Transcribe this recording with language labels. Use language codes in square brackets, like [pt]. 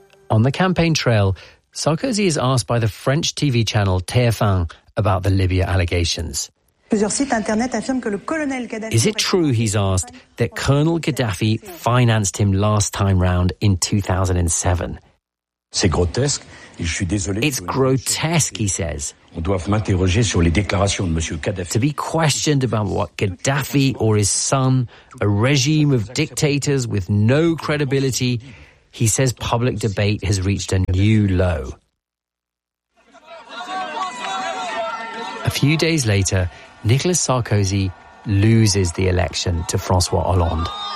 [en] On the campaign trail, Sarkozy is asked by the French TV channel TF1 about the Libya allegations. Is it true, he's asked, that Colonel Gaddafi financed him last time round in 2007? [fr] C'est grotesque. Et je suis désolé. [en] It's grotesque, he says. [fr] On doit m'interroger sur les déclarations de Monsieur Kadhafi. [en] To be questioned about what Gaddafi or his son, a regime of dictators with no credibility, he says public debate has reached a new low. A few days later, Nicolas Sarkozy loses the election to François Hollande.